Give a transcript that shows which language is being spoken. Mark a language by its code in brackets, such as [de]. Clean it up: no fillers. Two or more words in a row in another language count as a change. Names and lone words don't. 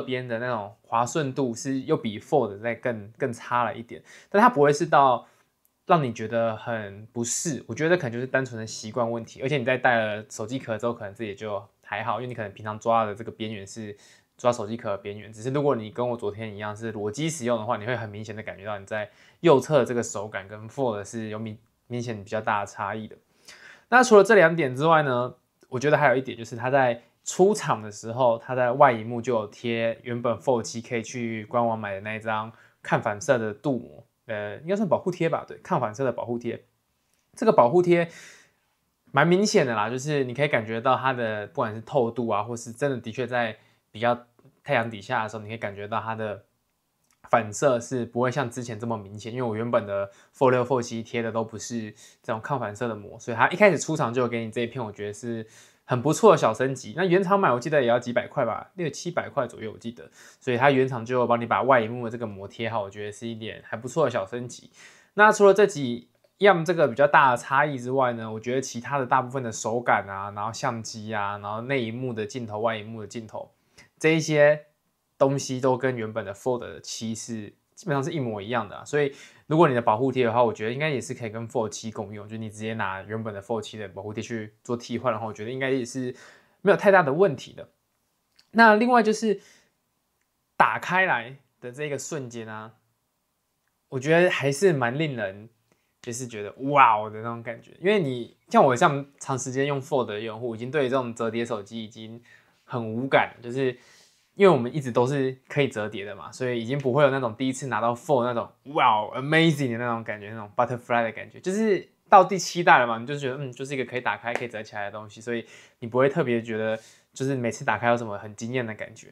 [zh] 邊的那種滑順度是又比 Fold 再更差了一點，但它不會是到讓你覺得很不適，我覺得可能就是單純的習慣問題，而且你在戴了手機殼之後，可能這也就還好，因為你可能平常抓的這個邊緣是抓手機殼的邊緣，只是如果你跟我昨天一樣是裸機使用的話，你會很明顯的感覺到你在右側的這個手感跟 Fold 是有明顯比較大的差異的。那除了這2點之外呢，我覺得還有一點就是它在出廠的時候，它在外螢幕就有貼原本 Fold 7 可以去官網買的那一張抗反射的鍍膜，應該算保護貼吧？對，抗反射的保護貼。這個保護貼蠻明顯的啦，就是你可以感覺到它的不管是透度啊，或是真的確在比較太陽底下的時候，你可以感覺到它的反射是不會像之前這麼明顯。因為我原本的 Fold 6、Fold 7 貼的都不是這種抗反射的膜，所以它一開始出廠就有給你這一片，我覺得是很不錯的小升級。那原廠買我記得也要幾百塊吧，600-700塊左右我記得，所以它原廠就幫你把外螢幕的這個膜貼好，我覺得是一點還不錯的小升級。那除了這幾樣這個比較大的差異之外呢，我覺得其他的大部分的手感啊，然後相機啊，然後內螢幕的鏡頭、外螢幕的鏡頭這一些東西都跟原本的 Fold 7 是基本上是一模一樣的啊，所以如果你的保護貼的話，我覺得應該也是可以跟 Fold 7共用，就是你直接拿原本的 Fold 7 的保護貼去做替換的話，我覺得應該也是沒有太大的問題的。那另外就是打開來的這個瞬間啊，我覺得還是蠻令人就是覺得哇的那種感覺，因為你像我這樣長時間用 Fold 的用戶，已經對這種折疊手機已經很無感了，就是因為我們一直都是可以折疊的嘛，所以已經不會有那種第一次拿到 Fold 那種哇 amazing 的那種感覺，那種 butterfly 的感覺，就是到第7代了嘛，你就覺得就是一個可以打開可以折起來的東西，所以你不會特別覺得就是每次打開有什麼很驚豔的感覺。